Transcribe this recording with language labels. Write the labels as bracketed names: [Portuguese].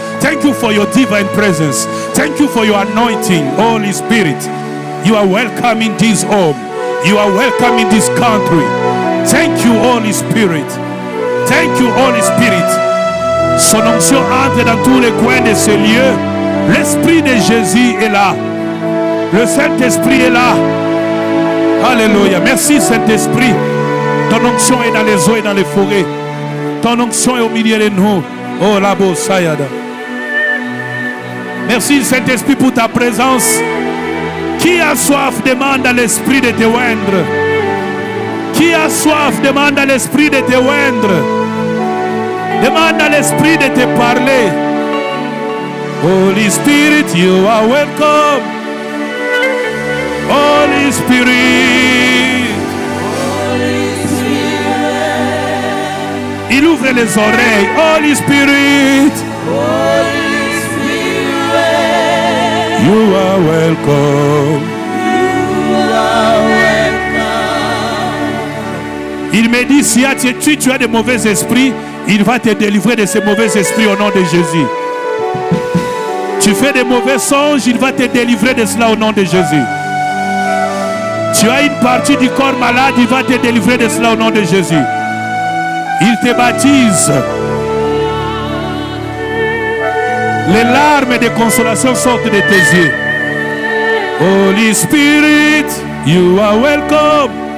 [English] Thank you for your divine presence. Thank you for your anointing, Holy Spirit. You are welcome in this home. You are welcome in this country. Thank you, Holy Spirit. Thank you, Holy Spirit. [French] Son onction entre dans tous les coins de ce lieu. L'Esprit de Jésus est là. Le Saint-Esprit est là. Alléluia. Merci, Saint-Esprit. Ton onction est dans les eaux et dans les forêts. Ton onction est au milieu de nous. Oh, Labo Sayada. Merci, Saint-Esprit, pour ta présence. Qui a soif demande à l'Esprit de te oindre. Qui a soif demande à l'Esprit de te oindre. Demande à l'Esprit de te parler. [English] Holy Spirit, you are welcome. Holy Spirit. [French] Il ouvre les oreilles. Holy Spirit. [English] You are welcome. [French] Il me dit, si tu as de mauvais esprits, il va te délivrer de ces mauvais esprits au nom de Jésus. Tu fais des mauvais songes, il va te délivrer de cela au nom de Jésus. Tu as une partie du corps malade, il va te délivrer de cela au nom de Jésus. Il te baptise. Les larmes de consolation sortent de tes yeux. [English] Holy Spirit, you are welcome.